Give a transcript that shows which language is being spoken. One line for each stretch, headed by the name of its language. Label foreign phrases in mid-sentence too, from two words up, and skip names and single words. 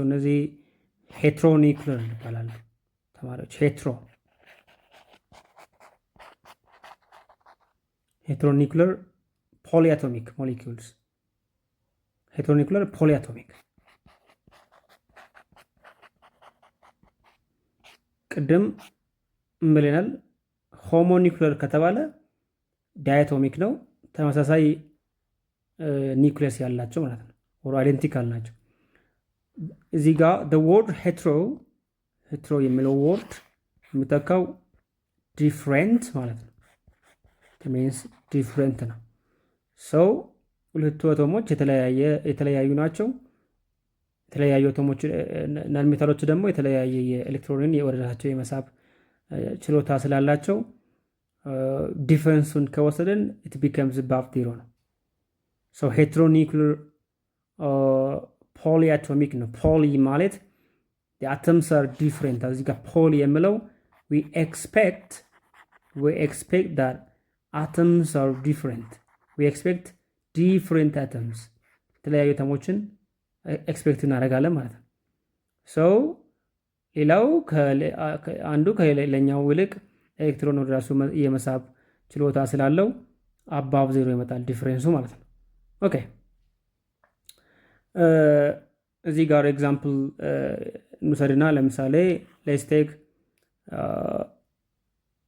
Amharic: እነዚህ ሄትሮኒኩለር ይባላሉ ተማሪዎች።
English: heteronuclear polyatomic molecules። heteronuclear polyatomic
Amharic: ቅድም ምብለናል። ሆሞኒኩለር ከተባለ ዳያቶሚክ ነው። ተመሳሳይ ኒውክሊየስ ያላቸው ማለት ነው።
English: or identical
Amharic: ናቸው። እዚህ ጋር
English: the word
Amharic: ሄትሮ የሚለው ወርድ የሚተካው ዲፍረንት ማለት ነው። ሚንስ ዲፍረንት ነው። ሰው ሁለቱ አቶሞች የተለያዩ ናቸው። የተለያዩ አቶሞች
English: non metals
Amharic: ደግሞ የተለያየ የኤሌክትሮንን ወደ ራሳቸው የመሳብ ችሎታ ስላላቸው ዲፍረንሱን ከወሰደን
English: it becomes above zero
Amharic: ነው።
English: so heteronuclear polyatomic
Amharic: ነው። ፖሊ ማለት
English: the atoms are different።
Amharic: እዚህ ጋር ፖሊ የሚለው
English: we expect that atoms are different. we expect different atoms
Amharic: የተለያዩ አተሞችን ኤክስፔክት እናደርጋለን ማለት ነው። ሰው ሌላው አንዱ ከሌላኛው ይልቅ ኤሌክትሮን ወደ ራሱ የመሳብ ችሎታ ስላለው አባብ ዜሮ ይመጣል ዲፍረንሱ ማለት ነው። ኦኬ እዚህ ጋር ኤግዛምፕል እንውሰድና ለምሳሌ
English: let's take